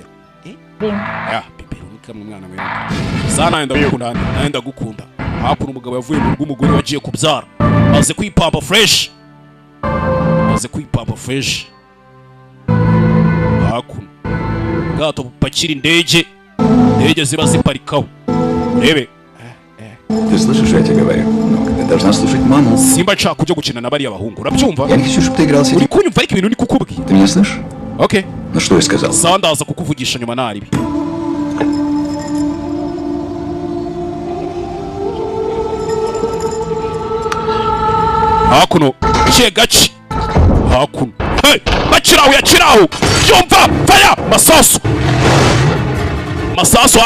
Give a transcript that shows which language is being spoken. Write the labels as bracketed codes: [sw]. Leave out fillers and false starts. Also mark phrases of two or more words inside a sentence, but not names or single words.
[rw] Ya bibero ni kamwe umwana wewe. Sana ndagukunda gukunda. Hakuno umugabo yavuye mu rw'umugore wagiye kubyara. Maze kwipamba fresh. Hakuno ubwato bupakira indege ziba ziparikaho urebe [ru] Ты слышишь, я тебе говорю? Ты должна слушать маму. Simba nshaka kujya gukina na bariya bahungu urabyumva? Я не хочу, чтобы ты играл с [rw] uri kunyumva ariko ibintu ni kukubwira. [ru] Ты меня слышишь? Okay. Ну что я сказал? [rw] Sawa ndaza kukuvugisha nyuma naribi. Hakuno gaci hakuno hey bakiraho yakiraho yumva fire masasu